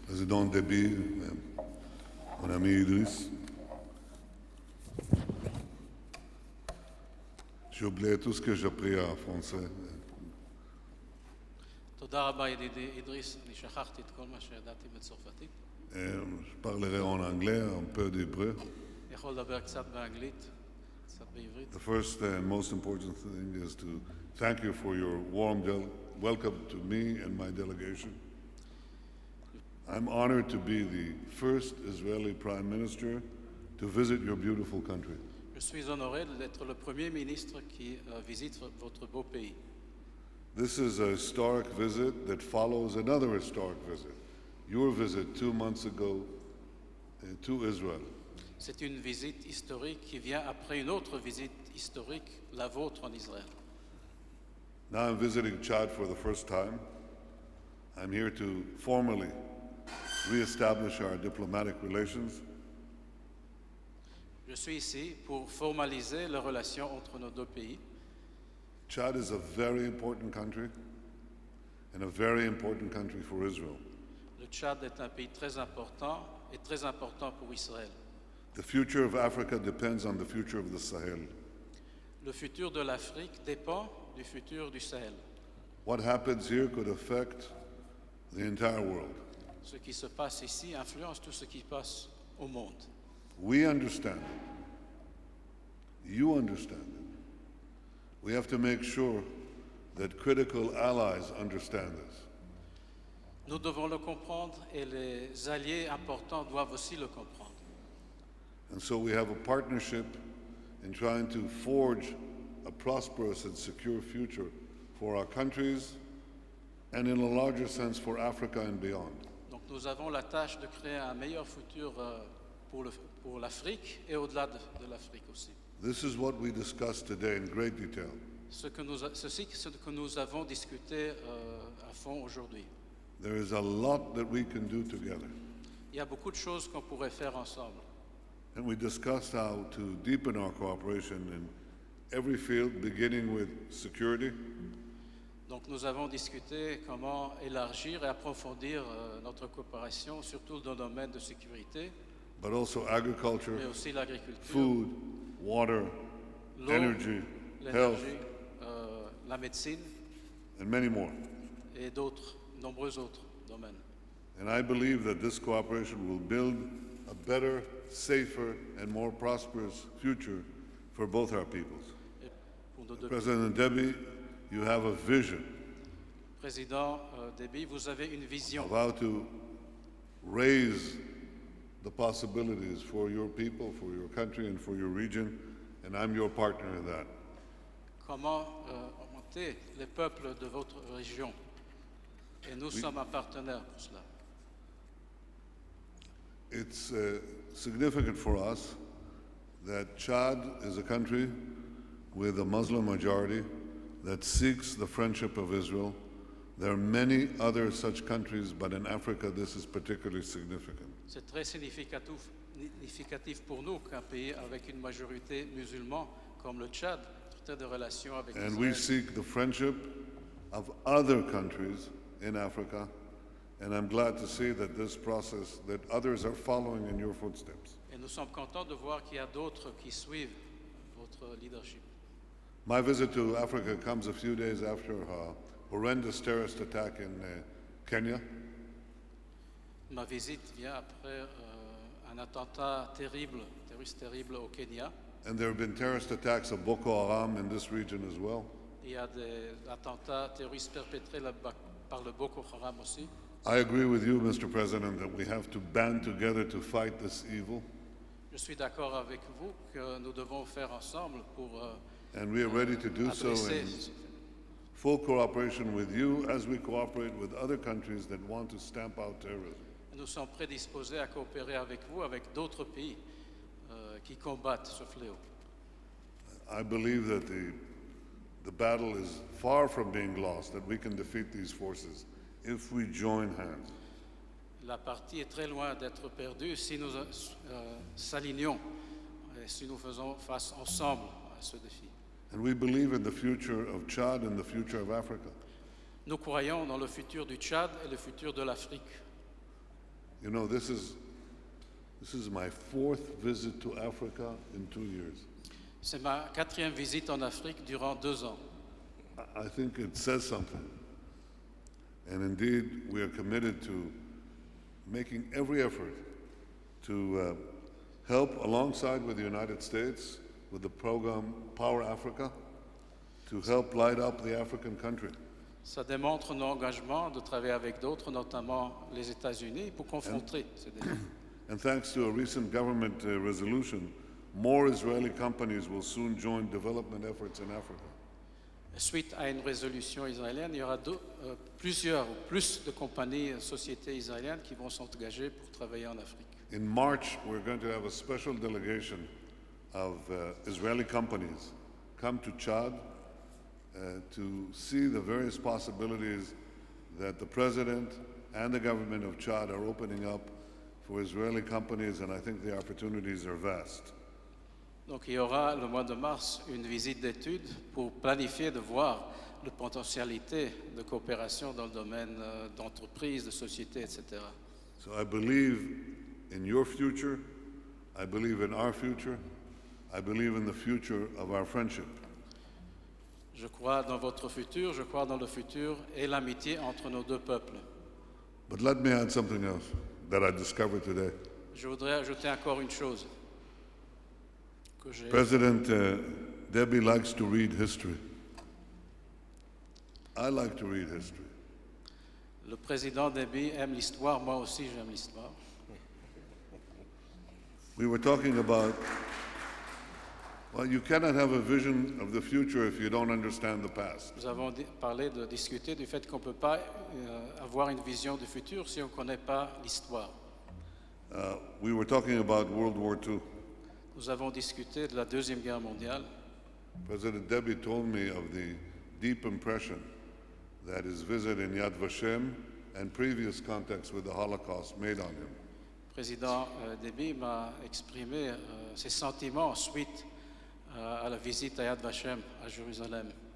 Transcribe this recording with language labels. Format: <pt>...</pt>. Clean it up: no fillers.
<fr>président Deby, mon ami Idriss. J'ai oublié tout ce que j'ai appris en français.</fr> <he>תודה רבה ידידי אידריס, אני שכחתי את כל מה שידעתי בצרפתית.</he> <fr>Je parlerai en anglais, un peu d'hébreu.</fr> <he>אני יכול לדבר קצת באנגלית, קצת בעברית.</he> <en>The first and most important thing is to thank you for your warm welcome to me and my delegation. I'm honored to be the first Israeli Prime Minister to visit your beautiful country.</en> <fr>Je suis honoré d'être le premier ministre qui visite votre beau pays.</fr> <en>This is a historic visit that follows another historic visit, your visit 2 months ago to Israel.</en> <fr>C'est une visite historique qui vient après une autre visite historique, la vôtre en Israël.</fr> <en>Now I'm visiting Chad for the first time. I'm here to formally re-establish our diplomatic relations.</en> <fr>Je suis ici pour formaliser les relations entre nos deux pays.</fr> <en>Chad is a very important country and a very important country for Israel.</en> <fr>Le Tchad est un pays très important et très important pour Israël.</fr> <en>The future of Africa depends on the future of the Sahel.</en> <fr>Le futur de l'Afrique dépend du futur du Sahel.</fr> <en>What happens here could affect the entire world.</en> <fr>Ce qui se passe ici influence tout ce qui passe au monde.</fr> <en>We understand it. You understand it. We have to make sure that critical allies understand this.</en> <fr>Nous devons le comprendre et les alliés importants doivent aussi le comprendre.</fr> <en>And so we have a partnership in trying to forge a prosperous and secure future for our countries and in a larger sense for Africa and beyond.</en> <fr>Donc nous avons la tâche de créer un meilleur futur pour l'Afrique et au-delà de l'Afrique aussi.</fr> <en>This is what we discussed today in great detail.</en> <fr>Ceci ce que nous avons discuté à fond aujourd'hui.</fr> <en>There is a lot that we can do together.</en> <fr>Il y a beaucoup de choses qu'on pourrait faire ensemble.</fr> <en>And we discussed how to deepen our cooperation in every field, beginning with security,</en> <fr>Donc nous avons discuté comment élargir et approfondir notre coopération, surtout dans le domaine de sécurité,</fr> <en>but also agriculture,</en> <fr>mais aussi l'agriculture,</fr> <en>food, water,</en> <fr>l'eau,</fr> <en>energy, health,</en> <fr>l'énergie, la médecine</fr> <en>and many more.</en> <fr>et nombreux autres domaines.</fr> <en>And I believe that this cooperation will build a better, safer, and more prosperous future for both our peoples.</en> <fr>Et pour nos deux</fr> <en>President Deby, you have a vision</en> <fr>Président Deby, vous avez une vision</fr> <en>of how to raise the possibilities for your people, for your country, and for your region, and I'm your partner in that.</en> <fr>comment augmenter les peuples de votre région. Et nous sommes un partenaire pour cela.</fr> <en>It's significant for us that Chad is a country with a Muslim majority that seeks the friendship of Israel. There are many other such countries, but in Africa this is particularly significant.</en> <fr>C'est très significatif pour nous qu'un pays avec une majorité musulmane comme le Tchad traite de relations avec</fr> <en>And we</en> <fr>Israël.</fr> <en>seek the friendship of other countries in Africa, and I'm glad to see that this process, that others are following in your footsteps.</en> <fr>Et nous sommes contents de voir qu'il y a d'autres qui suivent votre leadership.</fr> <en>My visit to Africa comes a few days after a horrendous terrorist attack in Kenya.</en> <fr>Ma visite vient après un attentat terroriste terrible au Kenya.</fr> <en>And there have been terrorist attacks of Boko Haram in this region as well.</en> <fr>Il y a des attentats terroristes perpétrés là-bas par le Boko Haram aussi.</fr> <en>I agree with you, Mr. President, that we have to band together to fight this evil.</en> <fr>Je suis d'accord avec vous que nous devons faire ensemble pour</fr> <en>And we are ready to do so</en> <fr>adresser</fr> <en>in full cooperation with you as we cooperate with other countries that want to stamp out terrorism.</en> <fr>Nous sommes prédisposés à coopérer avec vous, avec d'autres pays qui combattent ce fléau.</fr> <en>I believe that the battle is far from being lost, that we can defeat these forces if we join hands.</en> <fr>La partie est très loin d'être perdue si nous s'alignons et si nous faisons face ensemble à ce défi.</fr> <en>And we believe in the future of Chad and the future of Africa.</en> <fr>Nous croyons dans le futur du Tchad et le futur de l'Afrique.</fr> <en>You know, this is my fourth visit to Africa in 2 years.</en> <fr>C'est ma 4e visite en Afrique durant 2 ans.</fr> <en>I think it says something. And indeed, we are committed to making every effort to help alongside with the United States with the program Power Africa to help light up the African country.</en> <fr>Ça démontre nos engagements de travailler avec d'autres, notamment les États-Unis, pour confronter ces défis.</fr> <en>And thanks to a recent government resolution, more Israeli companies will soon join development efforts in Africa.</en> <fr>Suite à une résolution israélienne, il y aura plus de compagnies, sociétés israéliennes qui vont s'engager pour travailler en Afrique.</fr> <en>In March, we're going to have a special delegation of Israeli companies come to Chad to see the various possibilities that the president and the government of Chad are opening up for Israeli companies, and I think the opportunities are vast.</en> <fr>Donc il y aura le mois de mars une visite d'études pour planifier de voir la potentialité de coopération dans le domaine d'entreprise, de société, etc.</fr> <en>So I believe in your future, I believe in our future, I believe in the future of our friendship.</en> <fr>Je crois dans votre futur, je crois dans le futur et l'amitié entre nos deux peuples.</fr> <en>But let me add something else that I discovered today.</en> <fr>Je voudrais ajouter encore une chose.</fr> <en>President Deby likes to read history. I like to read history.</en> <fr>Le président Deby aime l'histoire, moi aussi j'aime l'histoire.</fr> <en>We were talking about, well, you cannot have a vision of the future if you don't understand the past.</en> <fr>Nous avons discuté du fait qu'on ne peut pas avoir une vision du futur si on ne connaît pas l'histoire.</fr> <en>We were talking about World War II.</en> <fr>Nous avons discuté de la Deuxième Guerre mondiale.</fr> <en>President Deby told me of the deep impression that his visit in Yad Vashem and previous contacts with the Holocaust made on him.</en> <fr>Président Deby m'a exprimé ses sentiments suite à la visite à Yad Vashem à Jérusalem.</fr>